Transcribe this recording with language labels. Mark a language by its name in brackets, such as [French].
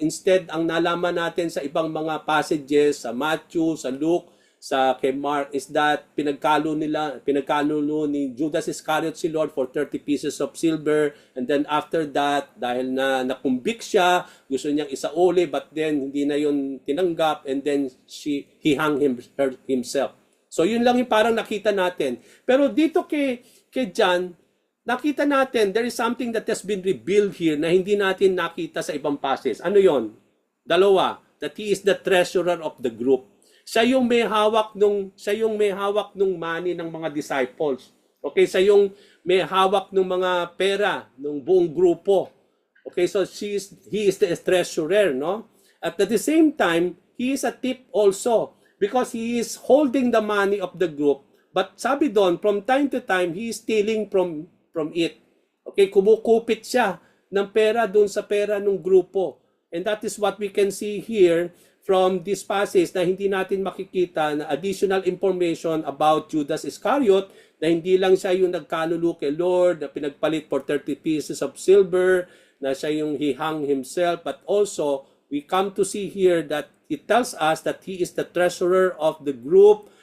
[Filipino] Instead, ang nalaman natin sa ibang mga passages, sa Matthew, sa Luke, sa kay Mark, is that pinagkalo ni Judas Iscariot si Lord [English] for 30 pieces of silver, and then after that, [Filipino] dahil na nakumbik siya, gusto niyang isauli, but then hindi na yun tinanggap, [English] and then he hung himself. [Filipino] So yun lang yung parang nakita natin. Pero dito kay John, nakita natin, [English] there is something that has been revealed here [Filipino] na hindi natin nakita sa ibang passage. Ano yon? Dalawa, [English] that he is the treasurer of the group. [Filipino] Siya yung may hawak nung money ng mga disciples. Okay, siya yung may hawak ng mga pera ng buong grupo. [English] Okay, so he is the treasurer, no? At the same time, he is a thief also because he is holding the money of the group. But [Filipino] sabi doon, [English] from time to time, he is stealing from it. [Filipino] Okay, kumukupit siya ng pera doon sa pera ng grupo. [English] And that is what we can see here from this passage [Filipino] na hindi natin makikita [English] na additional information about Judas Iscariot, [Filipino] na hindi lang siya yung nagkalulu kay Lord, na pinagpalit [English] for 30 pieces of silver, [Filipino] na siya yung [English] he hung himself, but also we come to see here that it tells us that he is the treasurer of the group.